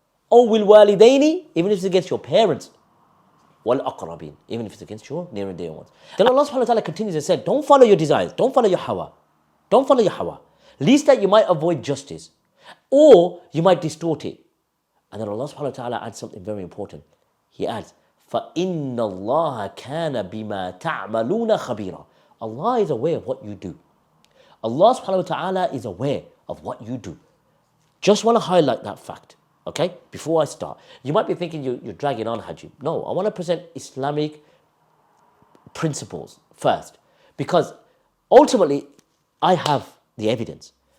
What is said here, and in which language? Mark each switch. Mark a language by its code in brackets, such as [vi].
[en] O will walidaini, even if it's against your parents. Wal aqrabin, even if it's against your near and dear ones. Then Allah subhanahu wa ta'ala continues and said, don't follow your desires, don't follow your hawa. Don't follow your hawa. Least that you might avoid justice, or you might distort it. And then Allah subhanahu wa ta'ala adds something very important. He adds, [ar] فَإِنَّ اللَّهَ كَانَ بِمَا تَعْمَلُونَ خَبِيرًا. [en] Allah is aware of what you do. Allah subhanahu wa ta'ala is aware of what you do. Just want to highlight that fact. Okay, before I start, you might be thinking you're dragging on, Haji. No, I want to present Islamic principles first, because ultimately I have the evidence.